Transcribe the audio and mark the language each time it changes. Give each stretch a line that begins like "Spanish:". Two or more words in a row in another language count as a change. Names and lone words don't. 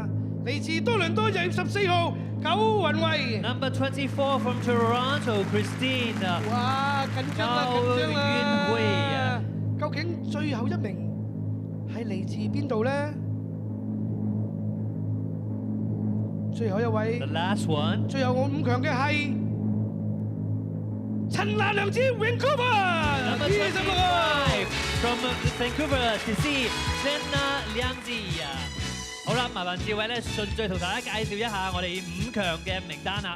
Cantonese: 嚟自多倫多14號九雲慧
English: Number 24 from Toronto, Christine。
Cantonese: 哇，緊張啦，緊張啦！究竟最後一名係嚟自邊度咧？最後一位
English: The last one。
Cantonese: 最後我5強嘅係陳娜良子 Vancouver。
English: Number 25 from Vancouver, BC, Chenna Liang Zi。
Cantonese: 好啦，麻煩志偉咧順序同大家介紹一下我哋5強嘅名單啦。